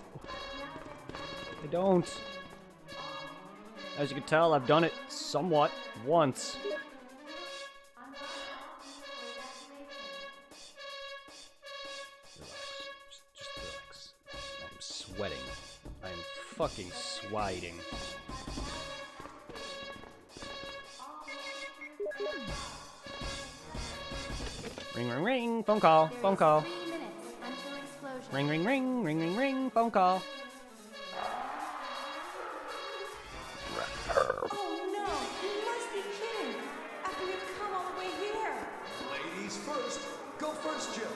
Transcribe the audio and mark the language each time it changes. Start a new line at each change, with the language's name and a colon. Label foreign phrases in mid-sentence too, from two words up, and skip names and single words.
English: I don't. As you can tell, I've done it somewhat once. Relax. Just relax. I'm sweating. I'm fucking swiding. Ring, ring, ring. Phone call. Phone call. 3 minutes until explosion. Ring, ring, ring. Ring, ring, ring. Phone call. Oh no, you must be kidding. After we've come all the way here. Ladies first. Go first, Jill.